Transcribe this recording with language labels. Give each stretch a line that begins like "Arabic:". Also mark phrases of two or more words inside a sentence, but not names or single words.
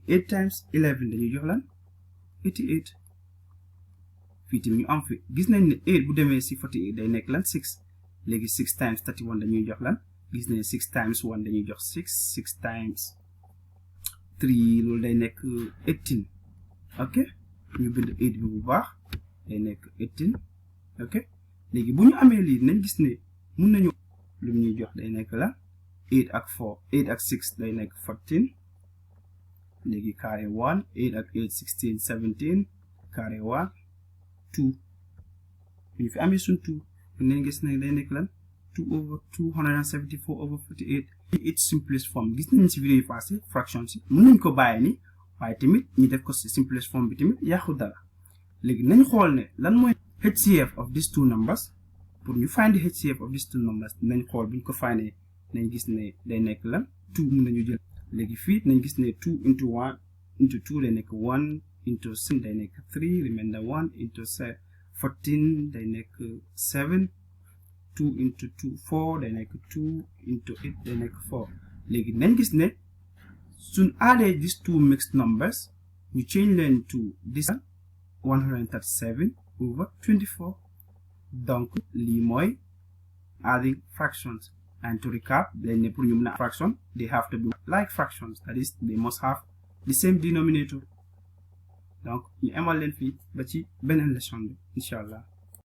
Wolof: 8 times 11 dañuy jox lan 88 fii tamit ñu am fi gis nañ ne 8 bu demee si 48 day nekk lan 6 léegi 6 times 31 dañuy jox lan gis nañ 6 times 1 dañuy jox 6 6 times 3 loolu day nekk 18 ok ñu bind 8 bi bu baax day nekk 18 ok léegi bu ñu amee lii nañ gis ne mun nañu lu ñuy jox day nekk la 8 ak 4 8 ak 6 day nekk 14 léegi carré 1 8 ak 8 16 17 carré 1 2 ñu fi amee suñ 2 nañ gis ne day nekk lan 2 over 274 over 48
English: its simplest form
Wolof: gis nañ ci vidéo yi passé fraction si mën nañ ko bàyyi ni waaye tamit ñu def ko ci
English: simplest form
Wolof: bi tamit yàqu dara léegi nañ xool ne lan mooy
English: HCF of these two numbers
Wolof: pour ñu
English: find the HCF of these two numbers
Wolof: nañ xool bu ñu ko findee nañ gis ne day nekk lan 2 mën nañu jël léegi fii nañ gis ne 2 into 1 into 2 day nekk 1 into 7 day nekk 3 remainder 1 into 14 day nekk 7 2 into 2 4 day nekk 2 into 8 day nekk 4 léegi nañ gis ne suñ addee
English: these two mixed numbers
Wolof: ñu change leen
English: to this
Wolof: 137 over 24 donc lii mooy
English: adding fractions and to recap
Wolof: dañ ne pour ñu mën a fraction
English: they have to be like fractions that is they must have the same denominator
Wolof: donc ñu emal leen fii ba ci beneen leçon bi
Arabic: إن شاء الله